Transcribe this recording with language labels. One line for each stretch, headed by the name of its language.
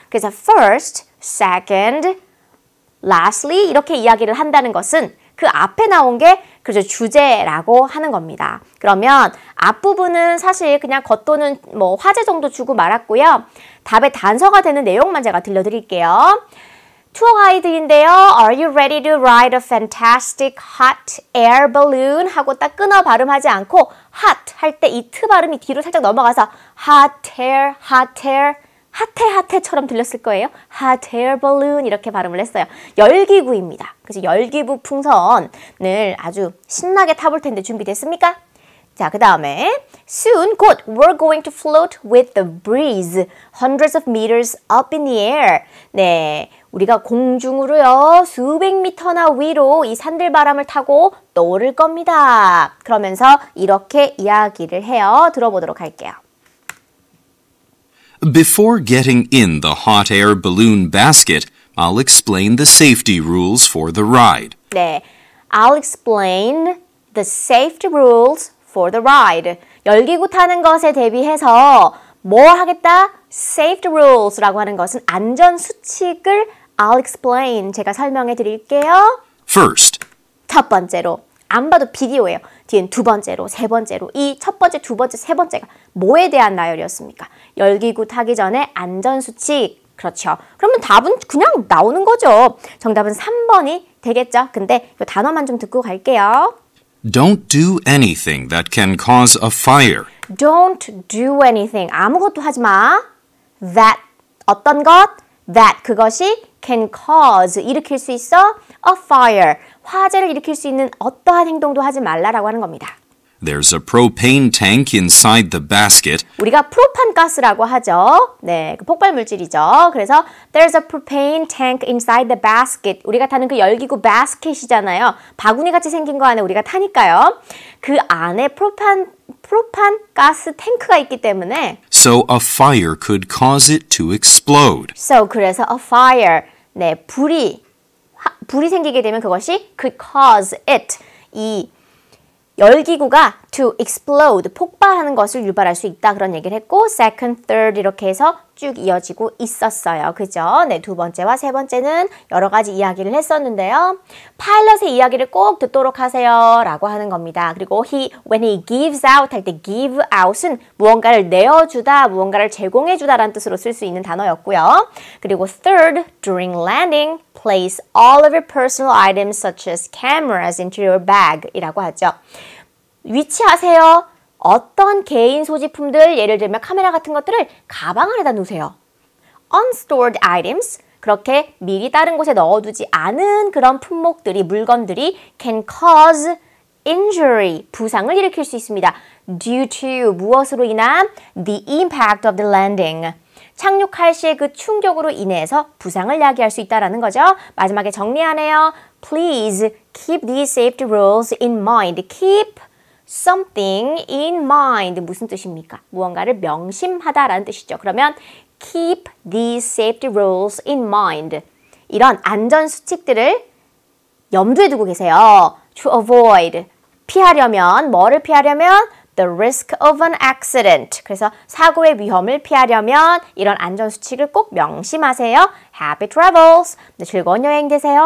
Korean: 그래서 first, second, lastly 이렇게 이야기를 한다는 것은 그 앞에 나온 게 그렇죠 주제라고 하는 겁니다. 그러면 앞부분은 사실 그냥 겉도는 뭐 화제 정도 주고 말았고요. 답의 단서가 되는 내용만 제가 들려드릴게요. 투어 가이드인데요.
English: Are you ready to ride a fantastic hot air balloon?
Korean: 하고 딱 끊어 발음하지 않고 hot 할 때 이 트 발음이 뒤로 살짝 넘어가서 hot air, hot air 핫해처럼 들렸을 거예요. hot air balloon 이렇게 발음을 했어요. 열기구입니다. 그래서 열기구 풍선을 아주 신나게 타볼 텐데 준비됐습니까? 자, 그 다음에
English: soon,
Korean: 곧
English: we're going to float with the breeze hundreds of meters up in the air.
Korean: 네, 우리가 공중으로요 수백 미터나 위로 이 산들바람을 타고 떠오를 겁니다. 그러면서 이렇게 이야기를 해요. 들어보도록 할게요.
English: Before getting in the hot air balloon basket, I'll explain the safety rules for the ride. 네, I'll explain the safety rules for the ride.
Korean: 열기구 타는 것에 대비해서 뭐 하겠다? safety rules라고 하는 것은 안전 수칙을
English: I'll explain.
Korean: 제가 설명해 드릴게요.
English: First,
Korean: 첫 번째로 안 봐도 비디오예요. 뒤엔 두 번째로, 세 번째로. 이 첫 번째, 두 번째, 세 번째가 뭐에 대한 나열이었습니까? 열기구 타기 전에 안전수칙. 그렇죠. 그러면 답은 그냥 나오는 거죠. 정답은 3번이 되겠죠. 근데 이 단어만 좀 듣고 갈게요.
English: don't do anything that can cause a fire. Don't do anything.
Korean: 아무것도 하지 마. That 어떤 것?
English: That
Korean: 그것이
English: can cause
Korean: 일으킬 수 있어
English: a fire.
Korean: 화재를 일으킬 수 있는 어떠한 행동도 하지 말라라고 하는 겁니다.
English: There's a propane tank inside the basket.
Korean: 우리가 프로판 가스라고 하죠. 네, 그 폭발 물질이죠. 그래서
English: there's a propane tank inside the basket.
Korean: 우리가 타는 그 열기구 basket이잖아요. 바구니 같이 생긴 거 안에 우리가 타니까요. 그 안에 프로판 가스 탱크가 있기 때문에
English: So a fire could cause it to explode. So
Korean: 그래서
English: a fire.
Korean: 네, 불이 생기게 되면 그것이
English: could cause it.
Korean: 이 열기구가
English: to explode,
Korean: 폭발하는 것을 유발할 수 있다. 그런 얘기를 했고 second, third 이렇게 해서 쭉 이어지고 있었어요. 그죠? 네, 두 번째와 세 번째는 여러 가지 이야기를 했었는데요. 파일럿의 이야기를 꼭 듣도록 하세요. 라고 하는 겁니다. 그리고
English: when he gives out
Korean: 할 때 give out은 무언가를 내어주다, 무언가를 제공해주다 라는 뜻으로 쓸 수 있는 단어였고요.
English: 그리고 third, during landing, place all of your personal items such as cameras into your bag
Korean: 이라고 하죠. 위치하세요. 어떤 개인 소지품들, 예를 들면 카메라 같은 것들을 가방 안에다 놓으세요.
English: Unstored items,
Korean: 그렇게 미리 다른 곳에 넣어두지 않은 그런 품목들이, 물건들이
English: can cause injury,
Korean: 부상을 일으킬 수 있습니다.
English: Due to,
Korean: 무엇으로 인한?
English: The impact of the landing.
Korean: 착륙할 시의 그 충격으로 인해서 부상을 야기할 수 있다는 거죠. 마지막에 정리하네요.
English: Please keep these safety rules in mind. Keep something in mind.
Korean: 무슨 뜻입니까? 무언가를 명심하다라는 뜻이죠. 그러면
English: keep these safety rules in mind.
Korean: 이런 안전 수칙들을 염두에 두고 계세요.
English: To avoid.
Korean: 피하려면, 뭐를 피하려면?
English: The risk of an accident.
Korean: 그래서 사고의 위험을 피하려면 이런 안전 수칙을 꼭 명심하세요.
English: Happy travels.
Korean: 네, 즐거운 여행 되세요.